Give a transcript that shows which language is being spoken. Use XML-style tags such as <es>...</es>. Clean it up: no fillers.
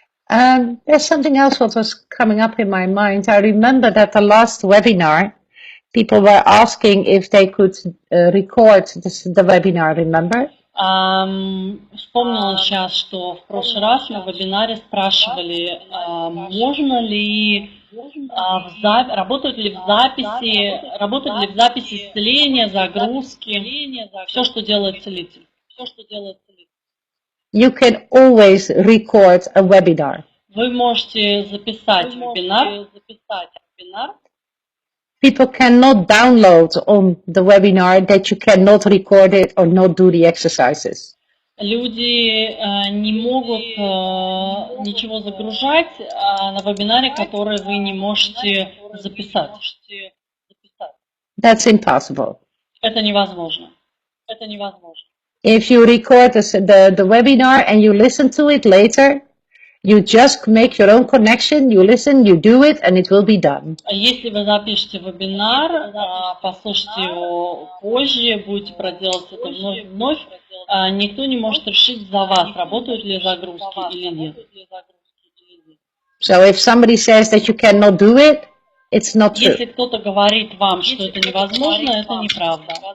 <en>There's something else what was coming up in my mind. I remember that the last webinar, People were asking if they could record the webinar, remember?</en> <ru>Вспомнила сейчас, что в прошлый раз на вебинаре спрашивали, можно ли работают ли в записи исцеления, загрузки, все, что делает целитель.</ru> <en>You can always record a webinar.</en> <ru>Вы можете записать вебинар.</ru> <en>People cannot download on the webinar that you cannot record it or not do the exercises.</en> <ru>Люди не могут ничего загружать на вебинаре, который вы не можете записать.</ru> <en>That's impossible.</en> <ru>Это невозможно.</ru> <en>If you record the webinar and you listen to it later, you just make your own connection, you listen, you do it, and it will be done.</en> <ru>Если вы запишете вебинар, послушайте его позже, будете проделать это вновь, никто не может решить за вас, работают ли загрузки или нет.</ru> <en>So if somebody says that you cannot do it, it's not true.</en> <ru>Если кто-то говорит вам, что это невозможно, это неправда.</ru>